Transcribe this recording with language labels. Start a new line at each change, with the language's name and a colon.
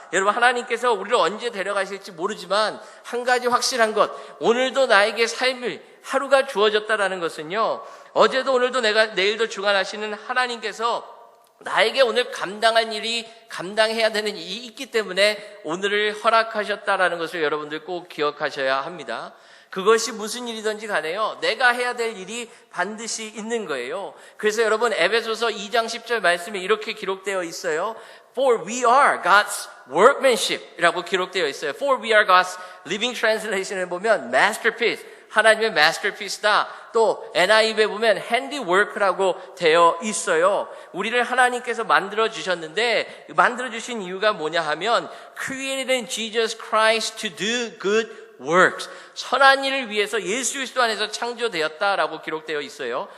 Korean: 여러분 하나님께서 우리를 언제 데려가실지 모르지만 한 가지 확실한 것, 오늘도 나에게 삶을 하루가 주어졌다라는 것은요, 어제도 오늘도 내일도 주관하시는 하나님께서 나에게 오늘 감당해야 되는 일이 있기 때문에 오늘을 허락하셨다라는 것을 여러분들 꼭 기억하셔야 합니다. 그것이 무슨 일이든지 간에요, 내가 해야 될 일이 반드시 있는 거예요. 그래서 여러분 에베소서 2장 10절 말씀에 이렇게 기록되어 있어요.
English: For we are God's workmanship
Korean: 이라고 기록되어 있어요.
English: For we are God's Living Translation을 보면 masterpiece, 하나님의 masterpiece다.
Korean: 또 NIV에 보면 handiwork라고 되어 있어요. 우리를 하나님께서 만들어 주셨는데 만들어 주신 이유가 뭐냐 하면
English: created in Jesus Christ to do good works,
Korean: 선한 일을 위해서 예수 그리스도 안에서 창조되었다라고 기록되어 있어요.